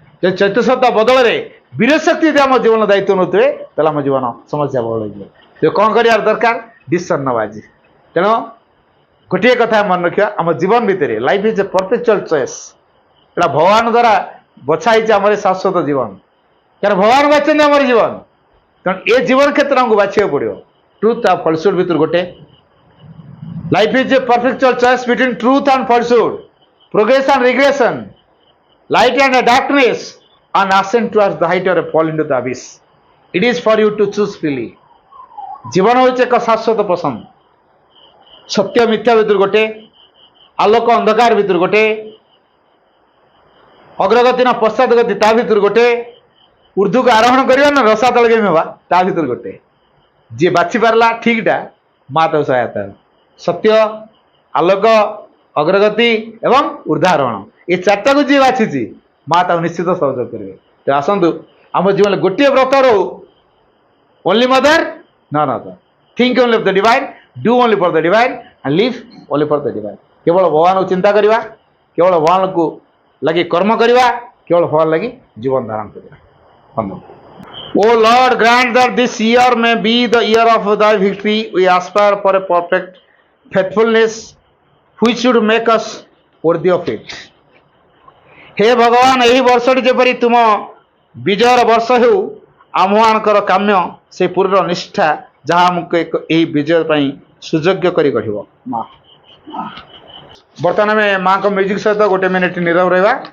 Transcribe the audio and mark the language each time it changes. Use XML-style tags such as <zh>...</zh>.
<or>ଯଦି ଚୈତ୍ୟ ସତ୍ତା ବଦଳରେ ବିରୋଧ ଶକ୍ତି ଯଦି ଆମ ଜୀବନ ଦାୟିତ୍ୱ ନେଉଥିବେ, ତାହେଲେ ଆମ ଜୀବନ ସମସ୍ୟା ବହୁଳ ହେଇଯିବ। ତେଣୁ କ'ଣ କରିବାର ଦରକାର? ଡିସିସନ୍ ନେବା ଆଜି। ତେଣୁ ଗୋଟିଏ କଥା ମନେ ରଖିବା, ଆମ ଜୀବନ ଭିତରେ</or> <en>Life is a perpetual choice.</en> <or>ଏଇଟା ଭଗବାନ ଦ୍ୱାରା ବଛା ହେଇଛି ଆମର ଶାଶ୍ୱତ ଜୀବନ। କାରଣ ଭଗବାନ ବାଛନ୍ତି ଆମର ଜୀବନ। ତେଣୁ ଏ ଜୀବନ କ୍ଷେତ୍ର ଆମକୁ ବାଛିବାକୁ ପଡ଼ିବ। ଟ୍ରୁଥ୍ ଆଉ ଫଲସୁଡ୍ ଭିତରୁ ଗୋଟେ।</or> <en>Life is a perpetual choice between truth and falsehood, progress and regression, light and darkness, and ascent towards the height or a fall into the abyss. It is for you to choose freely.</en> <or>ଜୀବନ ହେଉଛି ଏକ ଶାଶ୍ୱତ ପସନ୍ଦ। ସତ୍ୟ ମିଥ୍ୟା ଭିତରୁ ଗୋଟେ, ଆଲୋକ ଅନ୍ଧକାର ଭିତରୁ ଗୋଟେ, ଅଗ୍ରଗତି ନା ପଶ୍ଚାତ ଗତି ତା ଭିତରୁ ଗୋଟେ, ଉର୍ଦ୍ଧ୍ୱକୁ ଆରୋହଣ କରିବା ନା ରସାତଳ କେମିତି ହେବା ତା ଭିତରୁ ଗୋଟେ। ଯିଏ ବାଛି ପାରିଲା ଠିକଟା, ମା ତାକୁ ସହାୟତା ହେବ। ସତ୍ୟ, ଆଲୋକ, ଅଗ୍ରଗତି ଏବଂ ଉର୍ଦ୍ଧ୍ୱାରୋହଣ, ଏ ଚାରିଟାକୁ ଯିଏ ବାଛିଛି, ମା ତାକୁ ନିଶ୍ଚିତ ସହଯୋଗ କରିବେ। ତେଣୁ ଆସନ୍ତୁ ଆମ ଜୀବନରେ ଗୋଟିଏ ବ୍ରତ ରହୁ,</or> <en>Only mother none other. Think only of the divine, do only for the divine, and live only for the divine.</en> <or>କେବଳ ଭଗବାନଙ୍କୁ ଚିନ୍ତା କରିବା, କେବଳ ଭଗବାନଙ୍କୁ ଲାଗି କର୍ମ କରିବା, କେବଳ ଭଗବାନ ଲାଗି ଜୀବନ ଧାରଣ କରିବା।</or> <en>O Lord, grant that this year may be the year of thy victory. We aspire for a perfect faithfulness which should make us worthy of it.</en> <hi>हे भगवान,</hi> <or>ଏହି ବର୍ଷଟି ଯେପରି ତୁମ ବିଜୟର ବର୍ଷ ହେଉ, ଆମମାନଙ୍କର କାମ୍ୟ ସେ ପୂର୍ଣ୍ଣ ନିଷ୍ଠା ଯାହା ଆମକୁ ଏହି ବିଜୟ ପାଇଁ ସୁଯୋଗ୍ୟ କରି ଗଢ଼ିବ। ମା ବର୍ତ୍ତମାନ ଆମେ ମାଙ୍କ ମ୍ୟୁଜିକ୍ ସହିତ ଗୋଟେ ମିନିଟ୍ ନୀରବ ରହିବା।</or>